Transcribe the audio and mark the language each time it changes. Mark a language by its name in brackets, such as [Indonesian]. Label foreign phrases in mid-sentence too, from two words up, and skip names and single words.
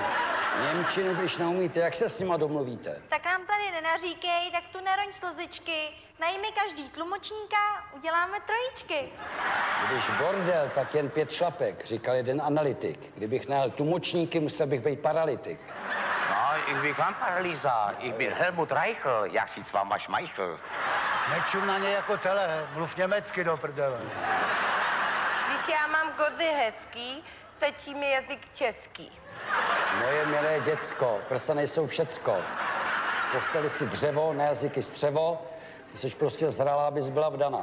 [Czech] Němčinu, když neumíte, jak se s nima domluvíte? Tak nám tady nenaříkej, tak tu neroň slzičky. Najmi každý tlumočníka, uděláme trojičky. Když bordel, tak jen 5 šlapek, říkal jeden analytik. Kdybych najel tlumočníky, musel bych být paralytik. No, [German] ich bin kein Paralysa, ich bin Helmut Reichel, [Czech] já si s váma šmajchl. Nečum na ně jako tele, mluv německy do prdele. Když já mám kozy hezký, stačí mi jazyk český. Moje milé děcko, prsa nejsou všecko. Postali si dřevo, na jazyky střevo, ty jsi prostě zralá, abys byla vdaná.